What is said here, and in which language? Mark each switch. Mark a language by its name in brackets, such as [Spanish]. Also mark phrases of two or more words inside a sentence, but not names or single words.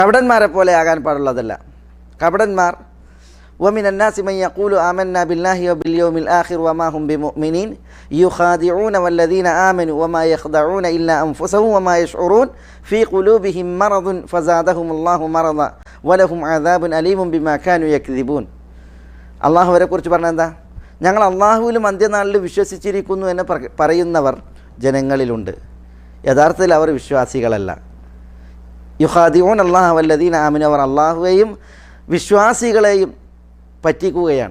[Malayalam] കപടന്മാരെ പോലെ ആകാൻ പാടുള്ളതല്ല. [Arabic] കപടന്മാർ ومن الناس من يقول آمنا بالله وباليوم الآخر وما هم بمؤمنين يخادعون والذين آمنوا وما يخدعون إلا أنفسهم وما يشعرون في قلوبهم مرض فزادهم الله مرضا ولهم عذاب أليم بما كانوا يكذبون. [Malayalam] അള്ളാഹുവിനെ കുറിച്ച് പറഞ്ഞാൽ എന്താ? ഞങ്ങൾ അള്ളാഹുവിലും അന്ത്യനാളിൽ വിശ്വസിച്ചിരിക്കുന്നു എന്ന് പറയുന്നവർ ജനങ്ങളിലുണ്ട്. യഥാർത്ഥത്തിൽ അവർ വിശ്വാസികളല്ല. [Arabic] يخادعون الله والذين آمنوا, [Malayalam] അവർ അള്ളാഹുവേയും വിശ്വാസികളെയും പറ്റിക്കുകയാണ്.